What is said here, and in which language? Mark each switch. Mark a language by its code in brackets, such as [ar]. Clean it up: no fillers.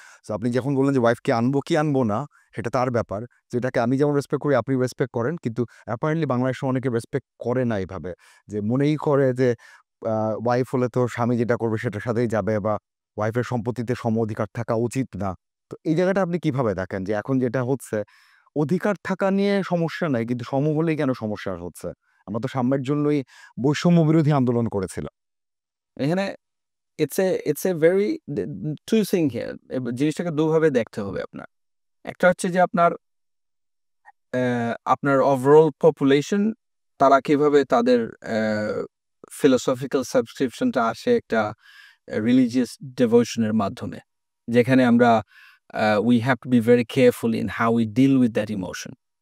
[bn] তো আপনি যখন বললেন যে ওয়াইফকে আনবো কি আনবো না সেটা তার ব্যাপার, যেটাকে আমি যেমন রেসপেক্ট করি আপনি রেসপেক্ট করেন, কিন্তু অ্যাপারেন্টলি বাংলাদেশে অনেকে রেসপেক্ট করে না এইভাবে, যে মনেই করে যে ওয়াইফ হলে তো স্বামী যেটা করবে সেটার সাথেই যাবে, বা ওয়াইফের সম্পত্তিতে সম অধিকার থাকা উচিত না। তো এই জায়গাটা আপনি কিভাবে দেখেন যে এখন যেটা হচ্ছে অধিকার থাকা নিয়ে সমস্যা নাই, কিন্তু সম হলেই কেন সমস্যা হচ্ছে? আমরা তো সাম্যের জন্যই বৈষম্য বিরোধী আন্দোলন করেছিলাম। [en] এখানে it's a very two thing here. [bn] জিনিসটাকে দুভাবে দেখতে হবে আপনার। একটা হচ্ছে যে আপনার ওভারঅল পপুলেশন তারা কিভাবে তাদের ফিলোসফিক্যাল সাবস্ক্রিপশনটা আসে একটা রিলিজিয়াস ডিভোশনের মাধ্যমে, যেখানে আমরা [en] we have to be very careful in how we deal with that emotion.